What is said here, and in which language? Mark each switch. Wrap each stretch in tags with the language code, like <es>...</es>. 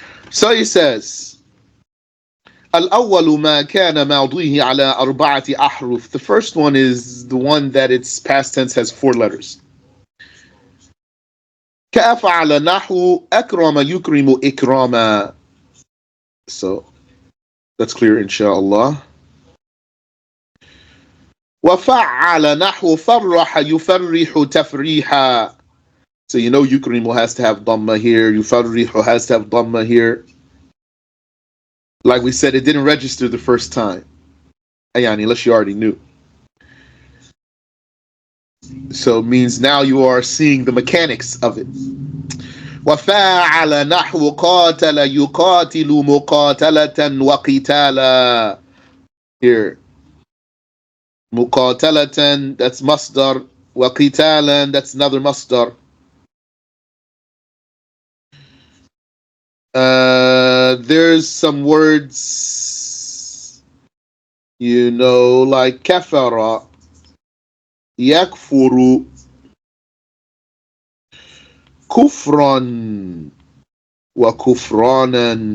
<en>So he says,</en> <ar>الأول ما كان ماضيه على أربعة أحرف.</ar> <en>The first one is the one that its past tense has 4 letters.</en> <ar>كأفعل نحو أكرم يكرم إكراما.</ar> <en>So that's clear inshallah.</en> <ar>وفعل نحو فرح يفرح تفريحا.</ar> <en>So you know يكرم has to have dhamma here, يفرح has to have dhamma here. Like we said, it didn't register the first time. Yani, unless you already knew. So it means now you are seeing the mechanics of it.</en> <ar>وفاعل نحو قاتل يقاتل مقاتلة وقتالا.</ar> <en>Here. مقاتلة, that's masdar. وقتالا, that's another masdar. There's some words, you know, like</en> <ar>كفر, يكفر, كفرا وكفرانا.</ar>